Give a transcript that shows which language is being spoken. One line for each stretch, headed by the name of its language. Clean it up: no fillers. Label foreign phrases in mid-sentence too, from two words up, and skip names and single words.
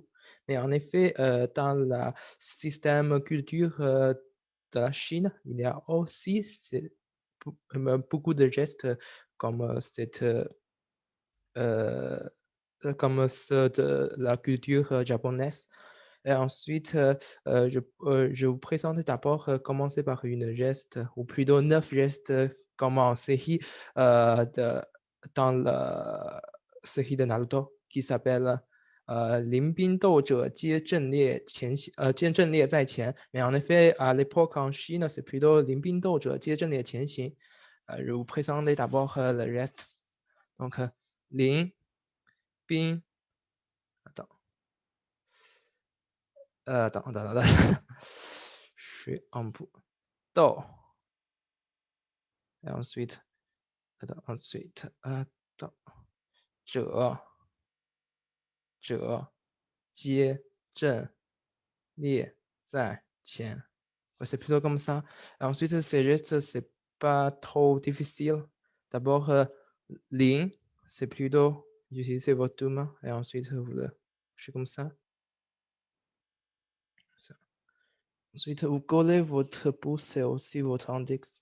French: Mais en effet, dans le système culture de la Chine, il y a aussi beaucoup de gestes comme euh, comme ceux de la culture japonaise. Et ensuite, je vous présente d'abord commencer par une geste, ou plutôt 9 gestes comme en série dans la série de Naruto qui s'appelle
Chinese: 临兵斗者皆阵列前行，皆阵列在前.
French: Mais en effet, à l'époque en Chine, c'est plutôt
Chinese: 临兵斗者皆阵列前行.
French: Je vous présente d'abord le geste. Donc,
Chinese: 临兵
French: attends, attends. Je suis en bout. Do. Et ensuite, attends.
Chinese: 者皆阵列在前.
French: Ouais, c'est plutôt comme ça. Et ensuite, ces gestes, c'est pas trop difficile. D'abord, ligne, c'est plutôt utiliser votre deux mains et ensuite vous le faites comme ça. Ça. Ensuite, vous collez votre pouce et aussi votre index.